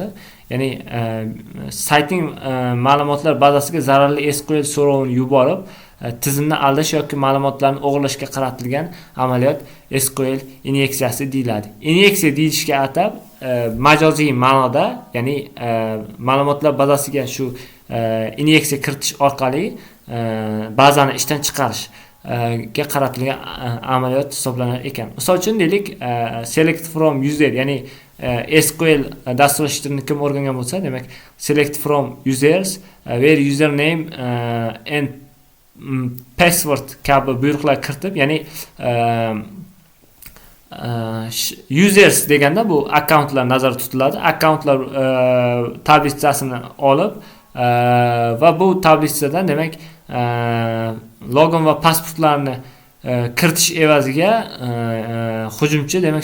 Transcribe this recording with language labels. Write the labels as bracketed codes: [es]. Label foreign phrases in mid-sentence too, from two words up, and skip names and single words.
[uz] Ya'ni saytning ma'lumotlar bazasiga zararli SQL so'rovini yuborib, tizimni aldash yoki ma'lumotlarni o'g'irlashga qaratilgan amaliyot SQL inyeksiyasi deyiladi. Inyeksiya deyilishga atab majoziy ma'noda, ya'ni ma'lumotlar bazasiga shu inyeksiya kiritish orqali bazani ishdan chiqarish ga qaratilgan amaliyot hisoblanar ekan. Misol uchun deylik, [en] select from user, [uz] ya'ni SQL dasturlashtirishni kim o'rgangan bo'lsa, demak [en] select from users where username and password [uz] kabi buyruqlar kiritib, ya'ni users deganda bu akkauntlar nazarda tutiladi. Akkauntlar tabelachasini olib, va bu tablitsadan demak login va pasportlarni kiritish evaziga hujumchi demak